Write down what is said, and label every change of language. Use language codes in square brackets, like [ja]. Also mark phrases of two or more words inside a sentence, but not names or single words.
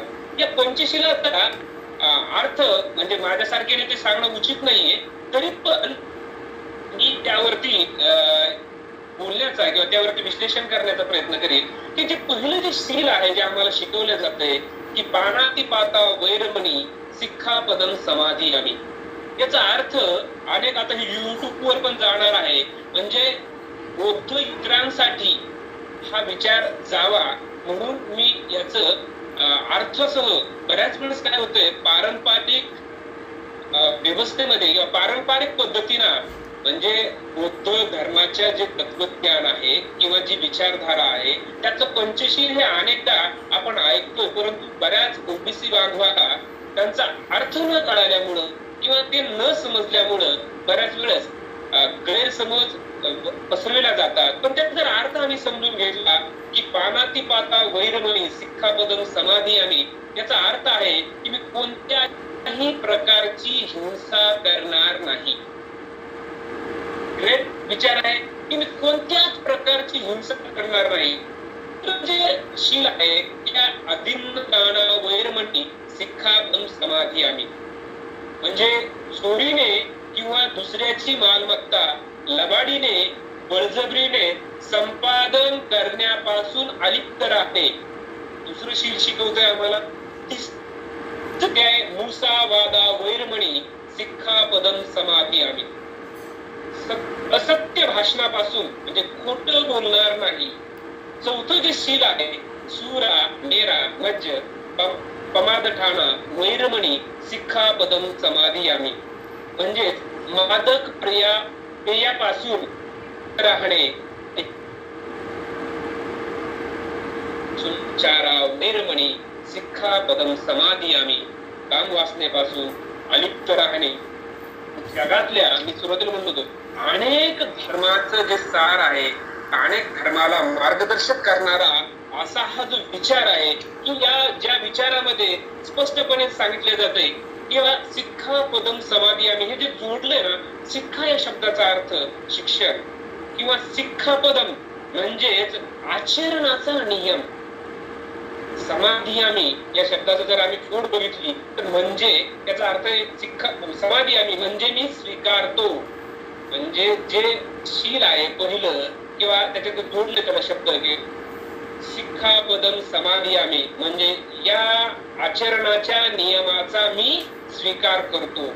[mr] या पंचशीलाचा अर्थ म्हणजे माझ्यासारख्याने ते सांगणं उचित नाहीये, तरी पण मी त्यावरती बोलण्याचा किंवा त्यावरती विश्लेषण करण्याचा प्रयत्न करेन की जे पहिलं जे शील आहे जे आम्हाला शिकवलं जातंय की [pi] पानातिपाता वैरमणी सिक्खापदम समाधियामी. [mr] याचा अर्थ अनेक आता हे युट्यूबवर पण जाणार आहे. म्हणजे बौद्ध इतरांसाठी हा विचार जावा म्हणून मी याचं अर्थसह बऱ्याच वेळेस काय होतंय पारंपरिक व्यवस्थेमध्ये किंवा पारंपरिक पद्धतीनं म्हणजे बौद्ध धर्माच्या जे तत्वज्ञान आहे किंवा जी विचारधारा आहे त्याचं पंचशील हे अनेकदा आपण ऐकतो, परंतु बऱ्याच ओबीसी बांधवाला त्यांचा अर्थ न कळाल्यामुळं किंवा ते न समजल्यामुळं बऱ्याच वेळेस गैरसमज पसरविल्या जातात. पण त्याचा जर अर्थ आम्ही समजून घेतला की [pi] पानातिपाता वैरमणी सिक्खापदम समाधियामी [mr] याचा अर्थ आहे की मी कोणत्याही प्रकारची हिंसा करणार नाही. ग्रेट विचार आहे की मी कोणत्याच प्रकारची हिंसा करणार नाही. जे शील आहे त्या [pi] अदिन्न दान वैरमणी सिक्खापदम समाधियामी [mr] म्हणजे चोरीने किंवा दुसऱ्याची मालमत्ता लबाडीने बळजबरीने संपादन करण्यापासून अलिप्त राहणे. दुसरं शील शिकवतोय आम्हाला [pi] मुसावादा वैरमणी सिक्खापदम समाधियामी. [mr] असत्य भाषणापासून म्हणजे खोटं बोलणार नाही. चौथं जे शील आहे [pi] सुरा मेरा मज्ज पमादठाना वैरमणी सिक्खापदम समाधियामी [mr] म्हणजे मादक पेयापासून राहणे. [pi] चारा वैरमणी सिक्खापदम समाधियामी [mr] काम वासनेपासून अलिप्त राहणे. जगातल्या मी सुरुवातीला म्हणलो होतो अनेक धर्माचं जे सार आहे, अनेक धर्माला मार्गदर्शक करणारा असा हा जो विचार आहे की या ज्या विचारामध्ये स्पष्टपणे सांगितले जाते किंवा [pi] सिक्खापदम समाधियामी [mr] हे जे जोडले ना, सिक्खा या शब्दाचा अर्थ शिक्षण किंवा सिक्खापदम म्हणजेच आचरणाचा नियम. समाधियामी या शब्दाचा जर आम्ही फोड बघितली तर म्हणजे त्याचा अर्थ आहे समाधियामी म्हणजे मी स्वीकारतो, म्हणजे जे शील आहे पहिलं किंवा त्याच्यात जोडले त्याला शब्द की [pi] शिक्षापदम समाधियामी [mr] म्हणजे या आचरणाच्या नियमाचा मी स्वीकार करतो.